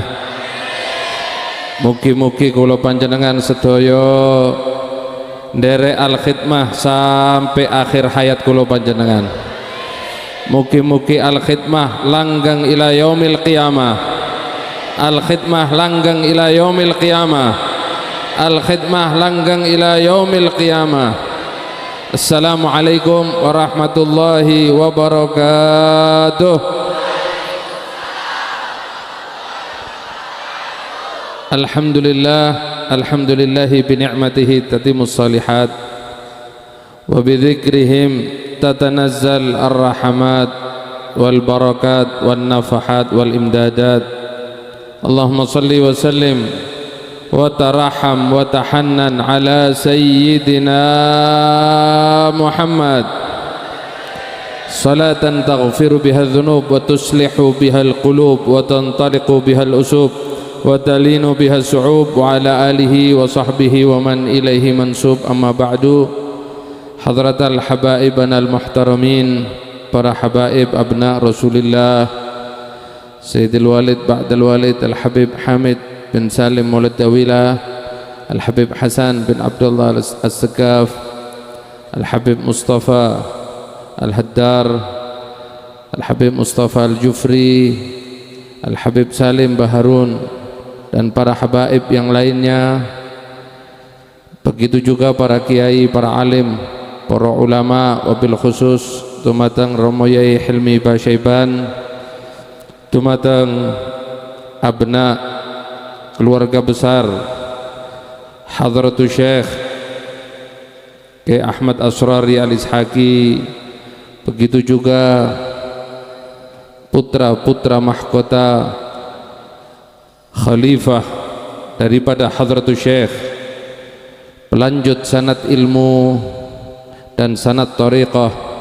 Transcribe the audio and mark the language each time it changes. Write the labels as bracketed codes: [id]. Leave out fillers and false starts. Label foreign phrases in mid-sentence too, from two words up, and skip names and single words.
[jv] Mugi-mugi kula panjenengan sedaya nderek al khidmah [id] sampai akhir hayat [jv] kula panjenengan. Mugi-mugi al khidmah langgeng [ar] إلى يوم القيامة. [jv] Al khidmah langgeng [ar] إلى يوم القيامة. [jv] Al khidmah langgeng [ar] إلى يوم القيامة. السلام عليكم ورحمة الله وبركاته. الحمد لله بنعمته تتم الصالحات وبذكرهم تتنزل الرحمات والبركات والنفحات والإمدادات. اللهم صل وسلم وترحم وتحنن على سيدنا محمد صلاة تغفر بها الذنوب وتصلح بها القلوب وتنطلق بها العصوب وتلين بها الصعوب وعلى آله وصحبه ومن إليه منسوب. أما بعد. حضرة حبائبنا المحترمين, [id] para habaib [ar] أبناء رسول الله, سيدي الوالد بعد الوالد [id] Al-Habib Hamid bin Salim Maulid Dawila, Al-Habib Hasan bin Abdullah As-Sakaf, Al-Habib Mustafa Al-Haddar, Al-Habib Mustafa Al-Jufri, Al-Habib Salim Baharun, dan para habaib yang lainnya. Begitu juga para kiai, para alim, para ulama, [ar] وبالخصوص [id] dumateng Romo Yai Hilmi Basyaiban, dumateng abna keluarga besar Hadratus Syekh Kiai Ahmad Asrari Al-Ishaqi. Begitu juga putra-putra mahkota khalifah daripada Hadratus Syekh, pelanjut sanad ilmu dan sanad thariqah,